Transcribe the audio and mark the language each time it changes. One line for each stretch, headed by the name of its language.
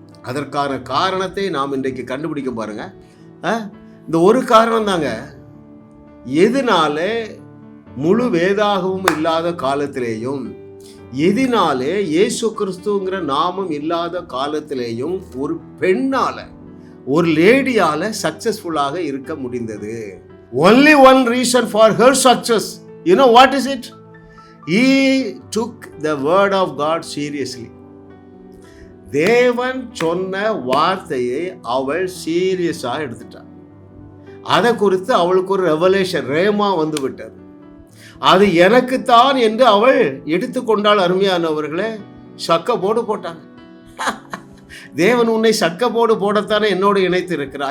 Tamil: அதற்கான காரணத்தை நாம் இன்றைக்கு கண்டுபிடிக்க பாருங்க. இந்த ஒரு காரணம் தாங்க. எதனாலே முழு வேதாகமும் இல்லாத காலத்திலேயும், எதனாலே இயேசு கிறிஸ்துங்கிற நாமம் இல்லாத காலத்திலேயும் ஒரு பெண்ணால, ஒரு லேடியால சக்சஸ்ஃபுல்லாக இருக்க முடிந்தது?
English: Only one reason for her success. You know what is it? He took the word of God seriously.
Tamil: தேவன் சொன்ன வார்த்தையை அவள் சீரியஸாக எடுத்துட்டாள். அதை குறித்து அவளுக்கு ஒரு ரெவலேஷன், ரேமா வந்து விட்டது. அது எனக்குத்தான் என்று அவள் எடுத்துக்கொண்டாள். அருமையானவர்களே, சக்கப்போடு போட்டாங்க. தேவன் உன்னை சக்கப்போடு போடத்தானே என்னோடு இணைத்து இருக்கிறார்.